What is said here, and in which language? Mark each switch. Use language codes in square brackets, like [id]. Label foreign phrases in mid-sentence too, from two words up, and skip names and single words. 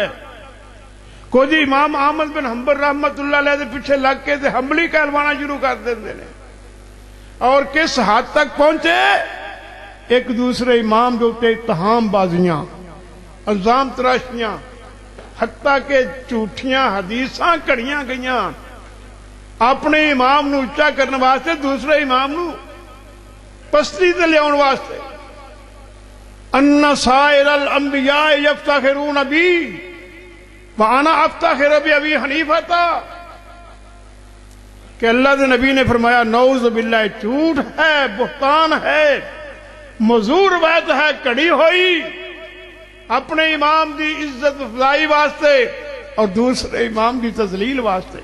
[ur] کچھ امام احمد بن حنبل رحمت اللہ علیہ کے پیچھے لگ کے حنبلی کہلوانا شروع کر دیں. [pa] اور کس حد تک پہنچے, ایک دوسرے امام کے اتنے اتہام بازیاں, الزام تراشیاں, حتیٰ کہ جھوٹیاں حدیثاں کڑیاں گئیاں اپنے امام نو اچا کرنے واسطے, دوسرے امام نو پستی تے لیاؤن واسطے. [ar] ان سائر الانبیاء یفتخرون بی وانا افتخر بی حنیفہ [pa] تھا کہ اللہ دے نبی نے فرمایا نعوذ باللہ جھوٹ ہے, بہتان ہے, موضوع روایت ہے کڑی ہوئی اپنے امام دی عزت افزائی واسطے اور دوسرے امام دی تذلیل واسطے.